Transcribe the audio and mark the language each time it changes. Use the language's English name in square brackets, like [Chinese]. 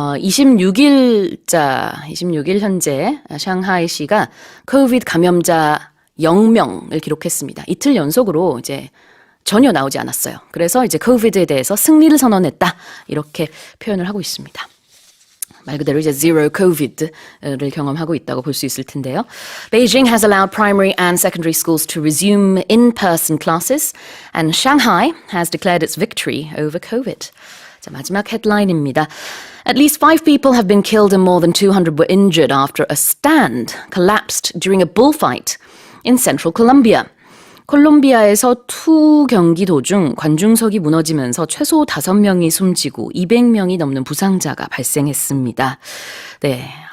[Korean] 26일 현재 샹하이시가 코비드 감염자 0명을 기록했습니다. 이틀 연속으로 이제 전혀 나오지 않았어요. 그래서 이제 코비드에 대해서 승리를 선언했다. 이렇게 표현을 하고 있습니다. 말 그대로 이제 zero COVID를 경험하고 있다고 볼 수 있을 텐데요. [English] Beijing has allowed primary and secondary schools to resume in-person classes, and Shanghai has declared its victory over COVID. [Korean] 자, 마지막 헤드라인입니다. [English] At least 5 people have been killed and more than 200 were injured after a stand collapsed during a bullfight in central Colombia. [Korean] 콜롬비아에서 투 경기 도중 관중석이 무너지면서 최소 5명이 숨지고 200명이 넘는 부상자가 발생했습니다. 네.